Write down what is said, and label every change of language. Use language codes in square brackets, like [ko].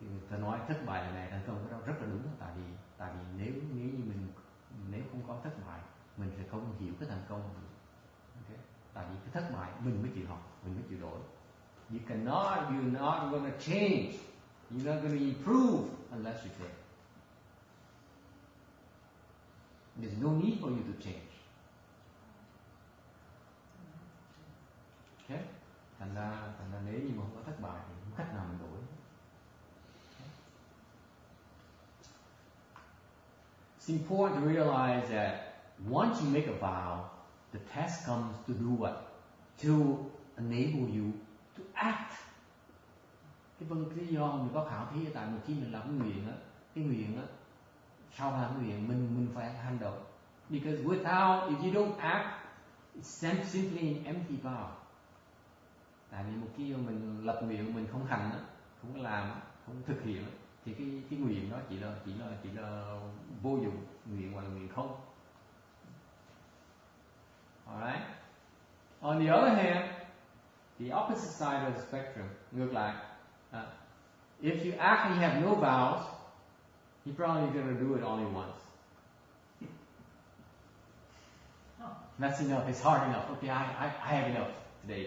[vi] Ta nói thất bại là mẹ thành công, cái đó rất là đúng. Tại vì nếu như nếu không có thất bại, mình sẽ không hiểu cái thành công. Okay? Tại vì cái thất bại mình mới chịu học, mình mới chịu đổi. [en] You're not going to change. You're not going to improve unless you fail. There's no need for you to change. Okay? [vi] Thành ra nếu như mà không có thất bại thì không cách nào mình đổi. [en] It's important to realize that once you make a vow, the test comes to do what? To enable you to act. [vi] Cái do mình có khảo thí tại một khi mình làm cái nguyện á, sau làm nguyện mình phải hành động. [en] Because if you don't act, it's simply an empty vow. [vi] Tại vì một khi mình lập nguyện mình không hành á, không làm, không thực hiện thì cái nguyện đó chỉ là vô dụng, nguyện gọi là nguyện không. [en] Alright. On the other hand, the opposite side of the spectrum, [vi] ngược lại, [en] if you actually have no vows, you're probably going to do it only once. That's enough. It's hard enough. Okay, I have enough today.